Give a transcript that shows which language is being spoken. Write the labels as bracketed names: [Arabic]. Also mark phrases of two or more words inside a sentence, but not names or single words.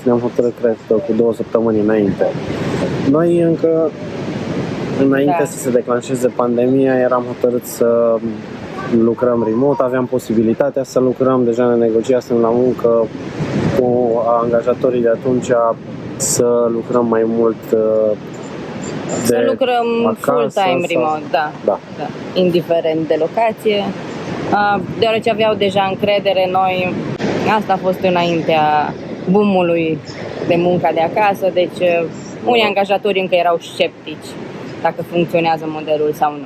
[Romanian] Ne-am hotărât, cred că, cu 2 săptămâni înainte. Noi încă, înainte să se declanșeze pandemia, eram hotărât să lucrăm remote, aveam posibilitatea să lucrăm, deja ne negociasem la muncă cu angajatorii de atunci să lucrăm mai mult să lucrăm acasă, [English] full-time remote, [Romanian] da, indiferent de locație, deoarece aveau deja încredere în noi. Asta a fost înaintea boom-ului de munca de acasă, deci unii angajatori încă erau sceptici dacă funcționează modelul sau nu.